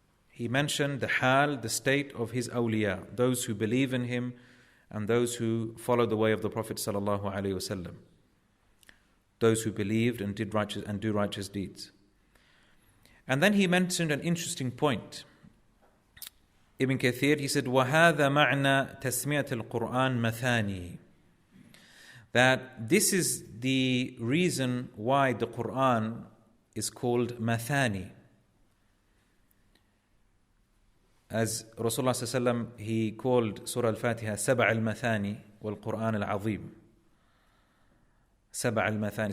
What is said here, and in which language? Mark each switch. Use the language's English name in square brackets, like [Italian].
[English] He mentioned the state of his awliya, those who believe in him and those who follow the way of the Prophet sallallahu alaihi wasallam, those who believed and do righteous deeds. And then he mentioned an interesting point. [Arabic] Ibn Kathir, [English] he said, [Arabic] وَهَذَا مَعْنَى تَسْمِيَةِ الْقُرْآنِ مَثَانِي. [English] That this is the reason why the Qur'an is called Mathani. As Rasulullah sallallahu alaihi wasallam, he called Surah Al-Fatiha Saba' al-Mathani wal-Qur'an al-Azim. Saba' al-Mathani.